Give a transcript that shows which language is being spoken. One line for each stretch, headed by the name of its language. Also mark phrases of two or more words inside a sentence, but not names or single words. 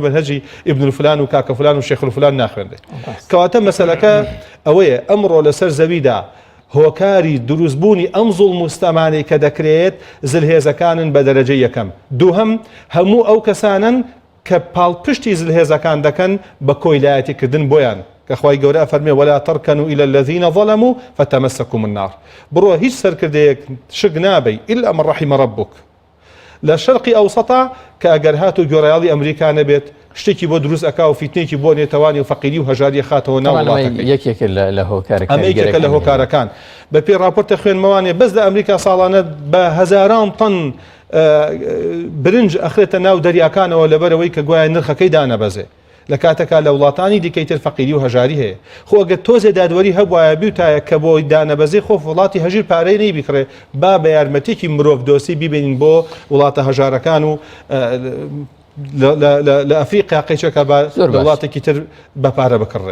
Central Kurdish: منهەجی ئیبن الفلان و کاکە فلان و شێخ الفلان ناخوێندێت کەواتە مەسەلەکە ئەوەیە ئەمڕۆ لەسەر زەویدا هۆکاری دروستبوونی ئەم زوڵم و ستەمانەی کە دەکرێت زلهێزەکانن بە دەرەجەی یەکەم دووهەم هەموو ئەو کەسانن کە پاڵپشتی زلهێزەکان دەکەن بە کۆیلایەتیکردن بۆیان کە خوای گەورە فەرمێ
Arabic: وەلا تەرکەنوا إلى الذين ظلموا فتمسكم النار
Central Kurdish: بڕۆ هیچ سەرکردەیەک شک نابی
Arabic: إلا من رحم ربك
Central Kurdish: لە شەرقی ئەوسەتا کە ئەگەر هات و گۆڕایاڵی ئەمریکا نەبێت شتێکی بۆ دروست ئەکا و فیتنێکی بۆ نێتەوانی و فەقیری و هەژاری خاتەوە ناو وڵاتەکەی یەکێکە لە هۆکارەکان ئەمە یەکێکە لە هۆکارەکان بە پێی راپۆرتە خوێنمەوانێ بەس لە ئەمریکا ساڵانە بە هەزاران تەن برنج ئەخرێتە ناو دەریاکانەوە لەبەرەوەی کە گوایە نرخەکەی دانەبەزێ لە کاتێکا لە وڵاتانی دیکەیتر فەقیری و هەژاری هەیە خۆ ئەگە تۆزێ دادوەری هەبوایە بیوتایە کە بۆی دانەبەزی خۆ وڵاتی هەژیر پارەی نەی بیکڕێ با بە یارمەتێکی مرۆڤ دۆسی بیبێنین بۆ وڵاتە هەژارەکان و لە ئەفریقیا قەیچەکە بە وڵاتێکی تر بەپارە بکڕێ